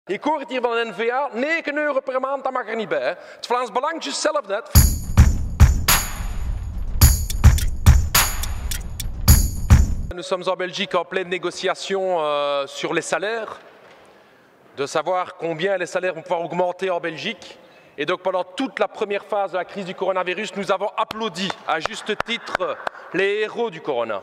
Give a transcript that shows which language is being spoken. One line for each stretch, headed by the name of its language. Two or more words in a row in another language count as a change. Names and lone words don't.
Dutch: Ik hoor het hier van de N-VA, 9 euro per maand, dat mag er niet bij. Het Vlaams Belang is zelf net.
French: Nous sommes en Belgique en pleine négociation sur les salaires, de savoir combien les salaires vont pouvoir augmenter en Belgique. Et donc pendant toute la première phase de la crise du coronavirus, nous avons applaudi à juste titre les héros du corona.